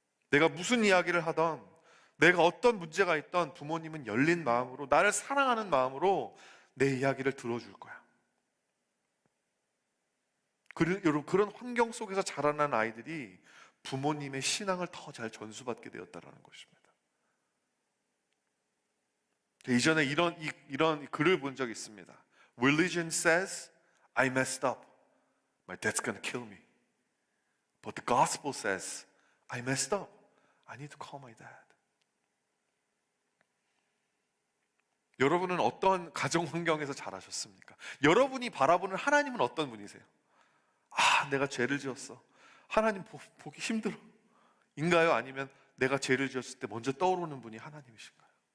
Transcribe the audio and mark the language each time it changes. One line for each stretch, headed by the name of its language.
Korean: 내가 무슨 이야기를 하던, 내가 어떤 문제가 있던 부모님은 열린 마음으로, 나를 사랑하는 마음으로 내 이야기를 들어줄 거야. 여러분, 그런 환경 속에서 자라난 아이들이 부모님의 신앙을 더 잘 전수받게 되었다는 것입니다. 이전에 이런 글을 본 적이 있습니다.
English: Religion says I messed up. My dad's gonna kill me. But the gospel says I messed up. I need to call my dad.
Korean: 여러분은 어떤 가정 환경에서 자라셨습니까? 여러분이 바라보는 하나님은 어떤 분이세요? 내가 죄를 지었어. 하나님 보기 힘들어. 인가요? 아니면 내가 죄를 지었을 때 먼저 떠오르는 분이 하나님이신가요?